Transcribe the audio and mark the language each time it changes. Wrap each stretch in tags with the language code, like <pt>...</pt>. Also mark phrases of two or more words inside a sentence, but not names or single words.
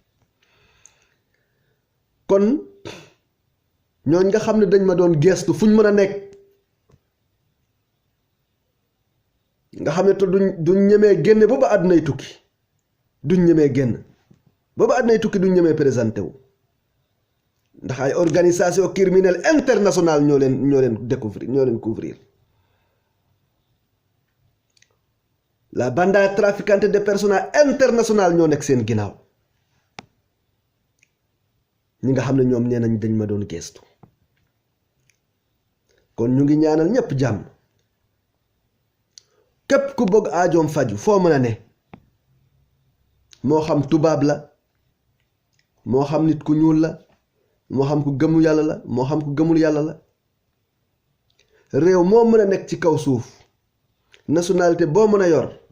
<wo>kon ñooñ nga xam ne dañ ma doon geestu fuñ mën a nekk nga xam ne te duñ ñemee génne ba àddunay tukki, duñ ñemee génn ba àddunay tukki, duñ ñemee présenté wu ndax ay</wo> <fr>organisation criminelle internationale</fr> <wo>ñoo leen découvrir, ñoo leen couvrir.</wo> <es>la banda traficante</es> <fr>de personnes internationale</fr> <wo>ñoo nekk seen ginnaaw, ñi nga xam ne ñoom nee nañ dañ ma doon geestu. kon ñu ngi ñaanal ñépp jàmm, képp ku bëgg aajoom faju foo mën a ne, moo xam tubaab la, moo xam nit ku ñuul la, moo xam ku gëmu yàlla la, moo xam ku gëmul yàlla la, réew moo mën a nekk ci kaw suuf, nationalité boo mën a yor,</wo>